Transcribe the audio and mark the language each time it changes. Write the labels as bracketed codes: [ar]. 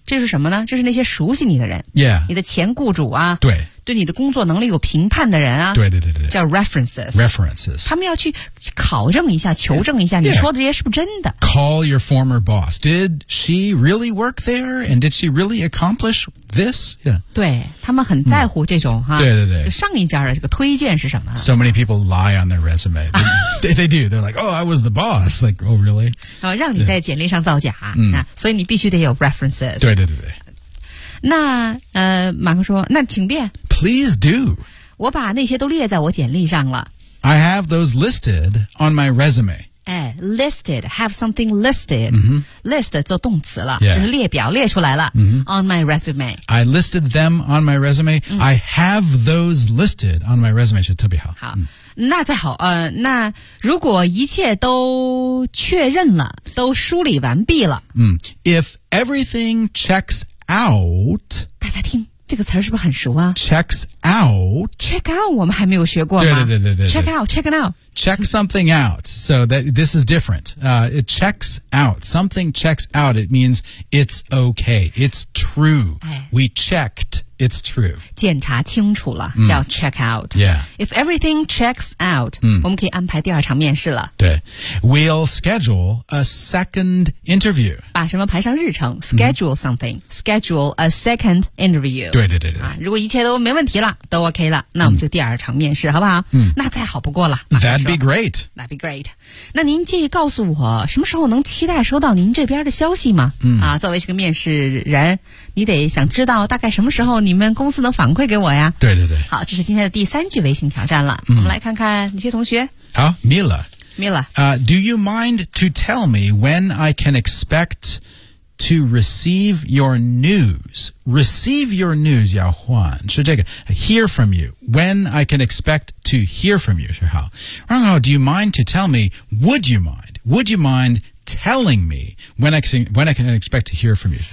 [zh] 这是什么呢，就是那些熟悉你的人、 yeah. 你的前雇主啊，对，对你的工作能力有评判的人啊，对对对对，叫 references [en] references, [zh] 他们要去考证一下求证一下、 yeah. 你说的这些是不是真的。 [en] Call your former boss, did she really work there and did she really accomplish this、yeah. [zh] 对，他们很在乎这种、哈，对对对，上一家的这个推荐是什么。 [en] So many people lie on their resume. They do, they're like, oh, I was the boss. Like, oh, really? [zh] 让你在简历上造假、嗯、那所以你必须得有 references. 对对对对，那马克说，那请便。 [en] Please do. [zh] 我把那些都列在我简历上了。 [en] I have those listed on my resume. 哎， listed, have something listed、 mm-hmm. [zh] list 做动词了、 yeah. 就是列表列出来了、 mm-hmm. [en] on my resume. I listed them on my resume、嗯、 I have those listed on my resume [zh] 是特别好。好、嗯，那再好，那如果一切都确认了，都梳理完毕了， [en] 嗯 ，if everything checks out， [zh] 大家听这个词儿是不是很熟啊 [en] ？Checks [zh] out，check out， 我们还没有学过吗？对对对对 对, 对 [en] ，check out，check it out，check something out， so that this is different. It checks out something checks out. It means it's okay, it's true.、 [zh] 哎、 [en] We checked. It's true. [zh] 检查清楚了、嗯、叫 check out. Yeah. [en] If everything checks out,、嗯、 [zh] 我们可以安排第二场面试了。 [en] 对。We'll schedule a second interview. [zh] 把什么排上日程 [en] ?Schedule something.、嗯、schedule a second interview. [zh] 对对对对、啊。如果一切都没问题了都 OK 了那我们就第二场面试、嗯、好不好、嗯、那再好不过了。 [en] That'd be great. That'd be great. [zh] 那您介意告诉我什么时候能期待收到您这边的消息吗、嗯、啊，作为这个面试人你得想知道大概什么时候你们公司能反馈给我呀。对对对。好，这是今天的第三句微信挑战了、嗯、我们来看看哪些同学。好， Mila Mila、 [en] Do you mind to tell me when I can expect to receive your news? Receive your news [zh] 要换是这个 [en] Hear from you. When I can expect to hear from you [zh] 是好。 然后 [en] Do you mind to tell me Would you mind Would you mindTelling me when I can expect to hear from you.